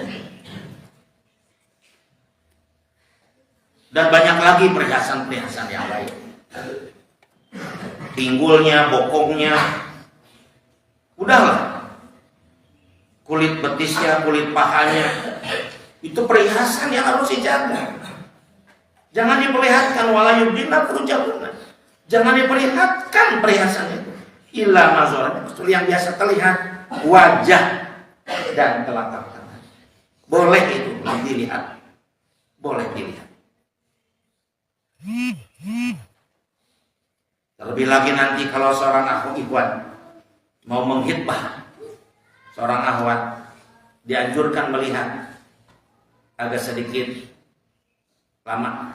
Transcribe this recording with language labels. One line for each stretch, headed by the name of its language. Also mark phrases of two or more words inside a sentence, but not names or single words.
Indonesian: Dan banyak lagi perhiasan-perhiasan yang lain, pinggulnya, bokongnya, udahlah, kulit betisnya, kulit pahanya, itu perhiasan yang harus dijaga. Jangan diperlihatkan,
Arabic: ولا يبدين فروجهن.
Indonesian: Jangan diperlihatkan perhiasan itu.
Arabic: إلا ما ظهر,
Indonesian: kecuali yang biasa terlihat, wajah dan telapak tangan. Boleh itu dilihat, boleh dilihat. Terlebih lagi nanti kalau seorang akhwat ikhwan mau menghitbah seorang akhwat, dianjurkan melihat agak sedikit lama.